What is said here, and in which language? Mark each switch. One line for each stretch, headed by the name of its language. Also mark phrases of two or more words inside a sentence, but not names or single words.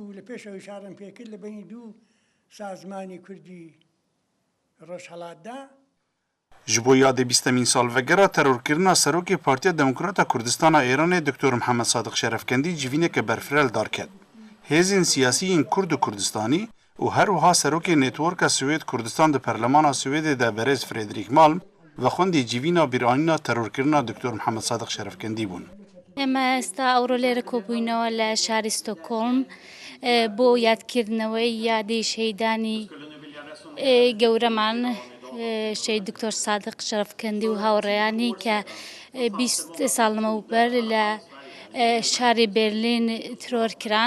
Central Kurdish: لە پێشەوە ئیشارەم پێکرد لە بینی دوو سازمانی کوردی ڕۆژهەڵاتدا
Kurdish: ji bo yadê bîstemîn salvegera terorkirina Serokê Partiya Demokrata Kurdistana Êranê Dr. Mihemed Sadiq Şerefkendî civîneke berfirel darket. Hêzên siyasî yên Kurd û Kurdistanî û her wiha Serokê Networka Swêd Kurdistan di Perlemana Swêdê de berêz Fredrik Malm ve xwendê civîna bîranîna terorkirina Dr. Mihemed Sadiq Şerefkendî bûn.
Central Kurdish: ئێمە ئێستا ئەوڕۆ لێرە کۆبووینەوە لە شاری ستۆکۆڵم بۆ یادکردنەوەی یادی شەیدانی گەورەمان شەید دکتۆر سادق شەرەفکەندی و هاوڕێیانی کە 20 ساڵ لەمەوبەر لە شاری بێرلین ترۆر کران.